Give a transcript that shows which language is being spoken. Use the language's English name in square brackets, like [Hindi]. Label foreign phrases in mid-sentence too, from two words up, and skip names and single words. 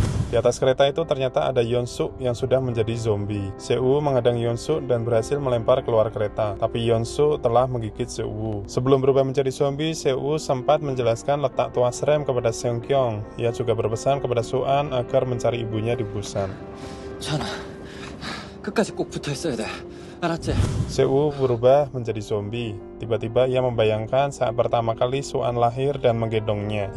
[Indonesian] Di atas kereta itu ternyata ada Yeon-suk yang sudah menjadi zombie. Seo menghadang Yeon-suk dan berhasil melempar keluar kereta, tapi Yeon-suk telah menggigit Seo. Sebelum berubah menjadi zombie, Seo sempat menjelaskan letak tuas rem kepada Seung-kyung. Ia juga berpesan kepada So-an agar mencari ibunya di Busan. [Korean] 전하, 끝까지 꼭 붙어 있어야 돼. 알았지? [Indonesian] Seo berubah menjadi zombie. Tiba-tiba ia membayangkan saat pertama kali So-an lahir dan menggendongnya.